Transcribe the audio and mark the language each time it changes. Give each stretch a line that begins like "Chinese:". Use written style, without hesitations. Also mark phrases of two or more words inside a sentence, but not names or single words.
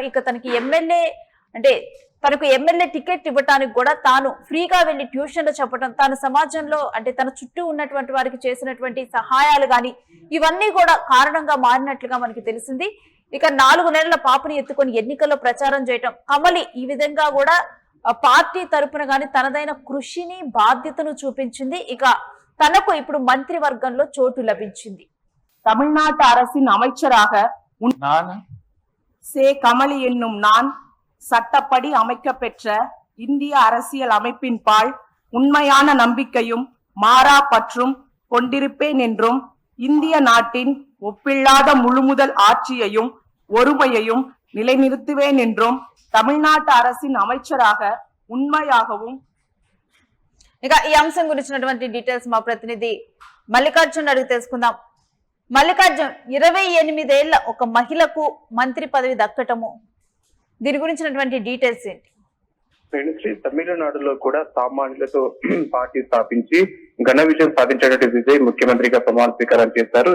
Telugu: ఇక తనకు ఎమ్మెల్యే టికెట్ ఇవ్వటానికి కూడా తాను ఫ్రీగా వెళ్లి ట్యూషన్లు చెప్పడం, తాను సమాజంలో తన చుట్టూ ఉన్నటువంటి వారికి చేసినటువంటి సహాయాలు గాని ఇవన్నీ కూడా కారణంగా మారినట్లుగా మనకి తెలిసింది. ఇక 4 నెలల పాపని ఎత్తుకొని ఎన్నికల్లో ప్రచారం చేయటం, కమలి ఈ విధంగా కూడా పార్టీ తరపున గాని తనదైన కృషిని బాధ్యతను చూపించింది. ఇక తనకు ఇప్పుడు మంత్రివర్గంలో చోటు లభించింది.
Tamil: தமிழ்நாட்டு அரசின் அமைச்சராக சே கமலி என்னும் நான் சட்டப்படி அமைக்கப்பெற்ற இந்திய அரசியல் அமைப்பின் பால் உண்மையான நம்பிக்கையும் மாறா பற்றும் கொண்டிருப்பேன் என்றும் இந்திய நாட்டின் ஒப்பில்லாத முழுமுதல் ஆட்சியையும் ஒருமையையும் நிலைநிறுத்துவேன் என்றும் தமிழ்நாட்டு அரசின் அமைச்சராக உண்மையாகவும்.
Telugu: ఇక ఈ అంశం గురించినటువంటి డీటెయిల్స్ మా ప్రతినిధి మల్లికార్జున్ అడిగి తెలుసుకుందాం. మల్లికార్జున్, 28 ఏళ్ల ఒక మహిళకు మంత్రి పదవి దక్కటము, దీని గురించినటువంటి డీటెయిల్స్ ఏంటి? తమిళనాడులో కూడా సామాన్యులతో పార్టీ స్థాపించి ఘన విజయం సాధించేటువంటి విజయ్ ముఖ్యమంత్రిగా ప్రమాణ స్వీకారం చేశారు.